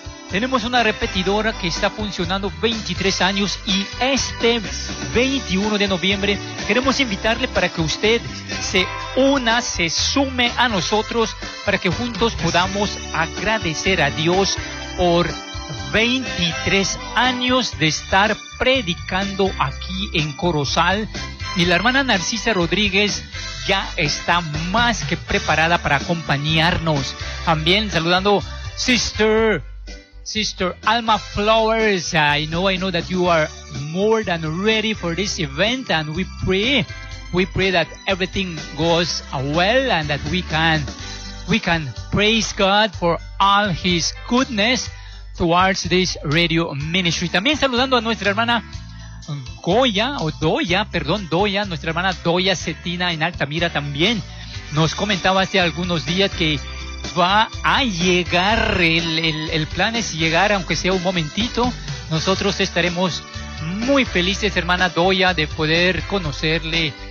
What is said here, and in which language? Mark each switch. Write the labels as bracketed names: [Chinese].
[Spanish] Tenemos una repetidora que está funcionando 23 años y este 21 de noviembre queremos invitarle para que usted se una, se sume a nosotros para que juntos podamos agradecer a Dios por 23 años de estar predicando aquí en Corozal. Y la hermana Narcisa Rodríguez ya está más que preparada para acompañarnos. También saludando [English] Sister Alma Flowers, I know that you are more than ready for this event, and we pray that everything goes well and that we can praise God for all His goodness towards this radio ministry. [Spanish] También saludando a nuestra hermana Doya, nuestra hermana Doya Cetina en Altamira también. Nos comentaba hace algunos días que va a llegar, el plan es llegar, aunque sea un momentito. Nosotros estaremos muy felices, hermana Doya, de poder conocerle.